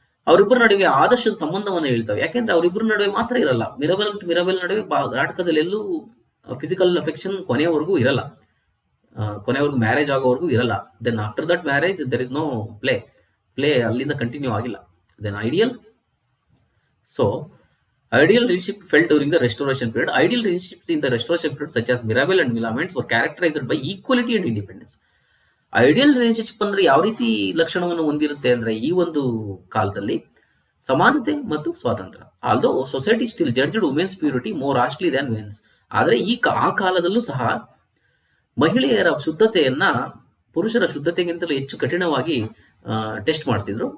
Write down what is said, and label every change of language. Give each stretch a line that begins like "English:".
Kannada: ಅವರಿಬ್ಬರ ನಡುವೆ ಆದರ್ಶದ ಸಂಬಂಧವನ್ನು ಹೇಳ್ತವೆ. ಯಾಕೆಂದ್ರೆ ಅವರಿಬ್ಬರ ನಡುವೆ ಮಾತ್ರ ಇರಲ್ಲ, ಮಿರಬಲ್ ನಡುವೆ ನಾಟಕದಲ್ಲಿ ಎಲ್ಲೂ ಫಿಸಿಕಲ್ ಅಫೆಕ್ಷನ್ ಕೊನೆಯವರೆಗೂ ಇರಲ್ಲ, ಕೊನೆವರೆಗೂ ಮ್ಯಾರೇಜ್ ಆಗೋವರೆಗೂ ಇರಲ್ಲ.
English: then after that marriage there is no play
Kannada: ಅಲ್ಲಿಂದ ಕಂಟಿನ್ಯೂ ಆಗಿಲ್ಲ.
English: Then so ideal relationship felt during the restoration period. Ideal relationships in the restoration period such as Mirabel and Milaments were characterized by equality and independence.
Kannada: Ideal relationship ಅಂದ್ರೆ ಯಾವ ರೀತಿ ಲಕ್ಷಣವನ್ನು ಹೊಂದಿರುತ್ತೆ ಅಂದ್ರೆ ಈ ಒಂದು ಕಾಲದಲ್ಲಿ ಸಮಾನತೆ ಮತ್ತು ಸ್ವಾತಂತ್ರ್ಯ.
English: Although society still judged women's purity more harshly than men's.
Kannada: ಆದರೆ ಆ ಕಾಲದಲ್ಲೂ ಸಹ ಮಹಿಳೆಯರ ಶುದ್ಧತೆಯನ್ನ ಪುರುಷರ ಶುದ್ಧತೆಗಿಂತಲೂ ಹೆಚ್ಚು ಕಠಿಣವಾಗಿ ಟೆಸ್ಟ್ ಮಾಡ್ತಿದ್ರು.